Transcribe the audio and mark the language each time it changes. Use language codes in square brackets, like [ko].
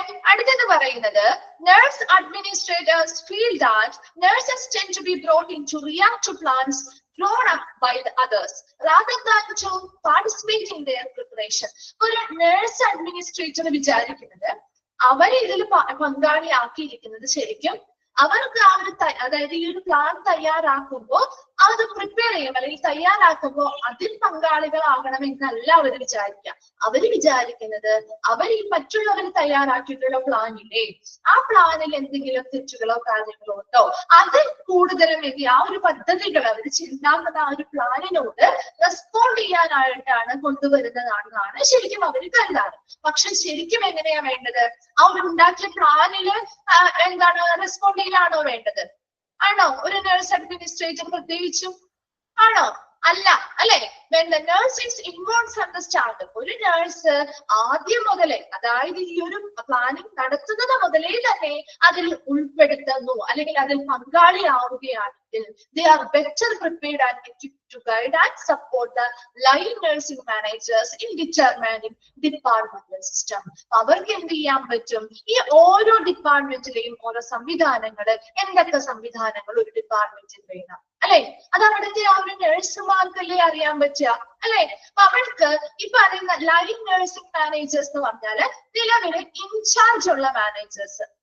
[ml] അടുത്തത് പറയുന്നത് [en] nurse administrators feel that nurses tend to be brought in to react to plans drawn up by the others rather than to participate in their preparation. [ml] ഒരു nurse administrator വിചാരിക്കുന്നത് അവരെ ഇതിൽ പങ്കാളിയാക്കിയിരിക്കുന്നത് ശരിക്കും അവർക്ക് ആ ഒരു അതായത് ഈ ഒരു പ്ലാൻ തയ്യാറാക്കുമ്പോൾ അത് പ്രിപ്പയർ ചെയ്യും അല്ലെങ്കിൽ തയ്യാറാക്കുമ്പോൾ അതിൽ പങ്കാളികളാകണമെന്നല്ല അവർ വിചാരിക്കുക. അവര് വിചാരിക്കുന്നത് അവർ ഈ മറ്റുള്ളവർ തയ്യാറാക്കിയിട്ടുള്ള പ്ലാനില്ലേ ആ പ്ലാനിൽ എന്തെങ്കിലും തെറ്റുകളോ കാര്യങ്ങളോ ഉണ്ടോ അത് കൂടുതലും ആ ഒരു പദ്ധതികൾ അവർ ചിന്താകുന്ന ആ ഒരു പ്ലാനിനോട് റെസ്പോണ്ട് ചെയ്യാനായിട്ടാണ് കൊണ്ടുവരുന്നതാണെന്നാണ് ശരിക്കും അവർ കരുതാറ്. പക്ഷെ ശരിക്കും എങ്ങനെയാ വേണ്ടത്? ആ ഒരു ഉണ്ടാക്കിയ പ്ലാനില് എന്താണ് റെസ്പോണ്ട് ചെയ്യാനാണോ വേണ്ടത്? ആണോ? ഒരു നഴ്സ് അഡ്മിനിസ്ട്രേറ്റർ പ്രത്യേകിച്ചും ആണോ? അല്ല അല്ലെ. [en] when the nurse is involved from the start, [ml] ഒരു nurse ആദ്യം മുതലേ, അതായത് ഈ ഒരു പ്ലാനിങ് നടത്തുന്നത് മുതലേ തന്നെ അതിൽ ഉൾപ്പെടുത്തുന്നു അല്ലെങ്കിൽ അതിൽ പങ്കാളിയാവുകയാണെങ്കിൽ [en] they are better prepared and equipped to guide and support the line nursing managers in determining departmental system. [ml] അവർക്ക് എന്ത് ചെയ്യാൻ പറ്റും? ഈ ഓരോ ഡിപ്പാർട്ട്മെന്റിലെയും ഓരോ സംവിധാനങ്ങൾ, എന്തൊക്കെ സംവിധാനങ്ങൾ ഒരു ഡിപ്പാർട്ട്മെന്റിൽ വേണം അല്ലെ, അത് അവിടുത്തെ ആ ഒരു നഴ്സുമാർക്കല്ലേ അറിയാൻ പറ്റുക അല്ലെ. അപ്പൊ അവർക്ക് ഈ പറയുന്ന ലൈൻ നഴ്സിംഗ് മാനേജേഴ്സ് എന്ന് പറഞ്ഞാല് നിലവിലെ ഇൻചാർജ് ഉള്ള മാനേജേഴ്സ്.